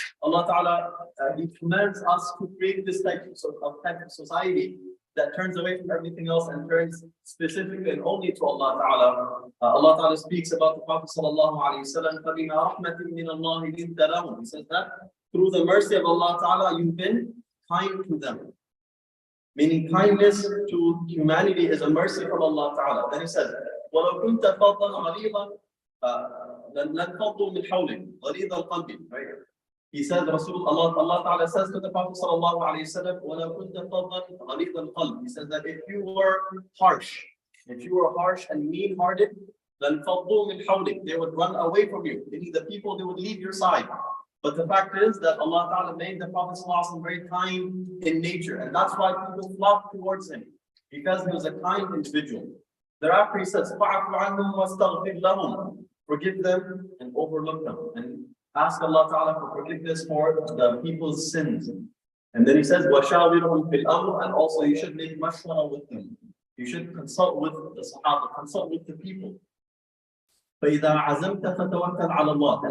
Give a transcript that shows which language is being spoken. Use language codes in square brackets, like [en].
[en] Allah Ta'ala, He commands us to create this type of society that turns away from everything else and turns specifically and only to Allah Ta'ala. Allah Ta'ala speaks about the Prophet Sallallahu Alaihi Wasallam, [ar] فَبِمَا رَحْمَةٍ مِّنَ اللَّهِ لِنْتَ لَهُمْ. [en] He says that through the mercy of Allah Ta'ala, you've been kind to them. Meaning kindness to humanity is a mercy from Allah Ta'ala. [ar] Then He says, وَلَوْ كُنْتَ فَضًّا غَلِيظًا لَنْفَضُّوا مِنْ حَوْلِكَ غَلِيظَ الْقَلْبِ. [en] Right? He said, Allah Ta'ala says to the Prophet Sallallahu Alaihi Wasallam, [ar] وَلَوْ كُنْتَ فَضًّا غَلِيظَ الْقَلْبِ. [en] He says that if you were harsh and mean-hearted, [ar] لَنْفَضُّوا مِنْ حَوْلِكَ. [en] They would run away from you. Meaning the people, they would leave your side. But the fact is that Allah Ta'ala made the Prophet ﷺ very kind in nature, and that's why people flocked towards him, because he was a kind individual. [ar] Thereafter he says, فَعْفُ عَنْهُمْ وَاسْتَغْفِرْ لَهُمْ. [en] Forgive them and overlook them, and ask Allah Ta'ala for forgiveness for the people's sins. And then he says, [ar] وَشَاوِرْهُمْ فِي الْأَمْرِ. [en] And also you should make mashwara with them. You should consult with the Sahaba, consult with the people. [ar] فَإِذَا عَزَمْتَ فَتَوَكَّلْ عَلَى اللَّهِ.